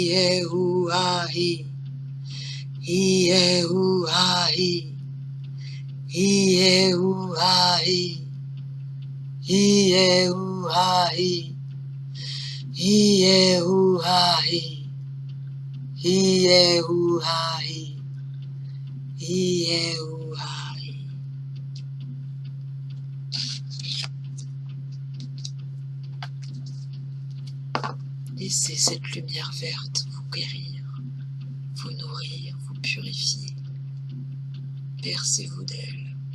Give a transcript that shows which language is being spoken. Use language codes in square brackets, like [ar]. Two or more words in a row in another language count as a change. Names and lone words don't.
[fr] Ie-hu-ha-hi. Ie-hu-ha-hi. Ie-hu-ha-hi. Ie-hu-ha-hi. Ie-hu-ha-hi. Ie-hu-ha-hi. Ie-hu-ha-hi. Laissez cette lumière verte vous guérir, vous nourrir, vous purifier. Bercez-vous d'elle.